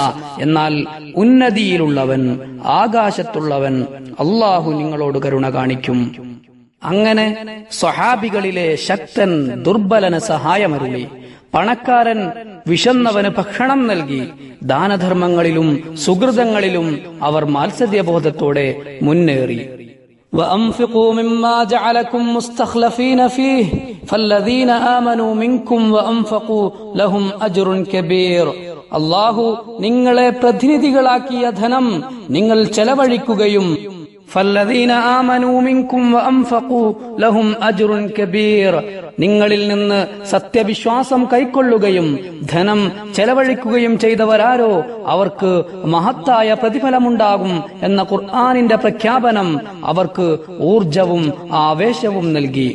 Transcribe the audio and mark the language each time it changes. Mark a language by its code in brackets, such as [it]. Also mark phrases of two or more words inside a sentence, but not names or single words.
[ml] എന്നാൽ ഉന്നതിയിലുള്ളവൻ, ആകാശത്തുള്ളവൻ അല്ലാഹു നിങ്ങളോട് കരുണ കാണിക്കും. അങ്ങനെ സ്വഹാബികളിലെ ശക്തൻ ദുർബലന് സഹായമരുളി, പണക്കാരൻ വിശന്നവന് ഭക്ഷണം നൽകി. ദാനധർമ്മങ്ങളിലും സുഹൃതങ്ങളിലും അവർ മാത്സര്യബോധത്തോടെ മുന്നേറി. [ar] وأنفقوا مما جعلكم مستخلفين فيه فالذين آمنوا منكم وأنفقوا لهم أجر كبير. [ml] അല്ലാഹു നിങ്ങളെ പ്രതിനിധികളാക്കിയ ധനം നിങ്ങൾ ചെലവഴിക്കുകയും [ar] فالذين آمنوا منكم وأنفقوا لهم أجر كبير. [ml] നിങ്ങളിൽ നിന്ന് സത്യവിശ്വാസം കൈക്കൊള്ളുകയും ധനം ചെലവഴിക്കുകയും ചെയ്തവരാരോ അവർക്ക് മഹത്തായ പ്രതിഫലമുണ്ടാകും എന്ന ഖുർആനിന്റെ പ്രഖ്യാപനം അവർക്ക് ഊർജവും ആവേശവും നൽകി.